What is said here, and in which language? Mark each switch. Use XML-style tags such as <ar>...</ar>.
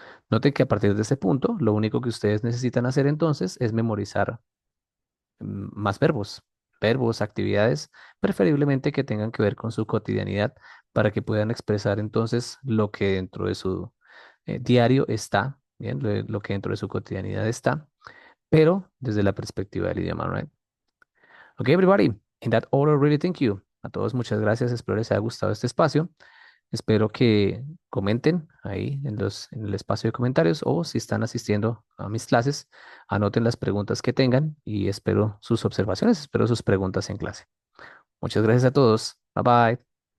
<es>Noten que a partir de ese punto, lo único que ustedes necesitan hacer entonces es memorizar más verbos, verbos, actividades, preferiblemente que tengan que ver con su cotidianidad para que puedan expresar entonces lo que dentro de su diario está, bien, lo que dentro de su cotidianidad está, pero desde la perspectiva del idioma,</es> <en>right? Okay, everybody, in that order, really thank you.</en> <es>A todos muchas gracias, espero les haya gustado este espacio. Espero que comenten ahí en el espacio de comentarios o si están asistiendo a mis clases, anoten las preguntas que tengan y espero sus observaciones, espero sus preguntas en clase. Muchas gracias a todos. Bye bye.</es>